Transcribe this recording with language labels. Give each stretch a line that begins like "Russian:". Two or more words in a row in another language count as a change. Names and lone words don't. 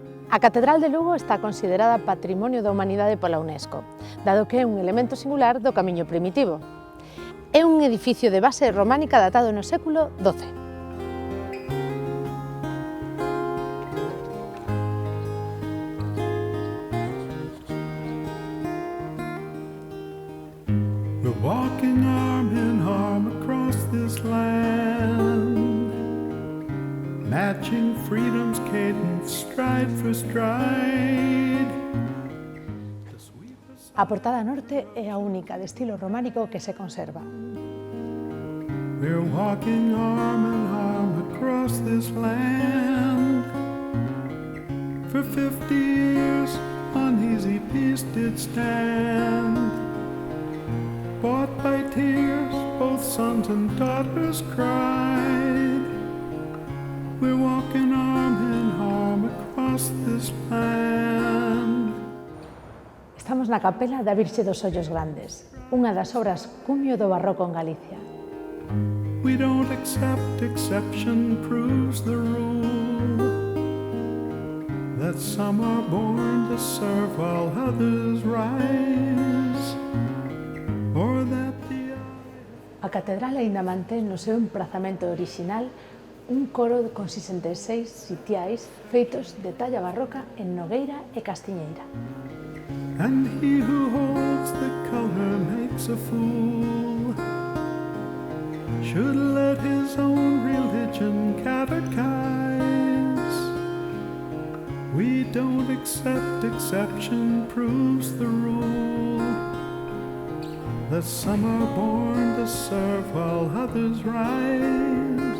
Galician: A Catedral de Lugo está considerada Patrimonio da Humanidade pola UNESCO, dado que é un elemento singular do Camiño Primitivo. É un edificio de base románica datado no século XII.
English: We're walking arm in arm across this land, matching freedom's cadence, stride for stride.
Galician: A portada norte é a única de estilo románico que se conserva.
English: We're walking arm in arm across this land. For 50 years, uneasy peace did stand. Bought by tears, both sons and daughters cried. We're walking arm in arm across this land.
Galician: Estamos na capela da Virxe dos Ollos Grandes, unha das obras cumio do barroco en Galicia.
English: We don't accept exception proves the rule, that some are born to serve while others rise, or that the...
Galician: A catedral aínda mantén no seu emprazamento orixinal un coro con 66 sitiais feitos de talla barroca en Nogueira e Castiñeira.
English: And he who holds the color makes a fool, should let his own religion catechize. We don't accept exception proves the rule, that some are born to serve while others rise.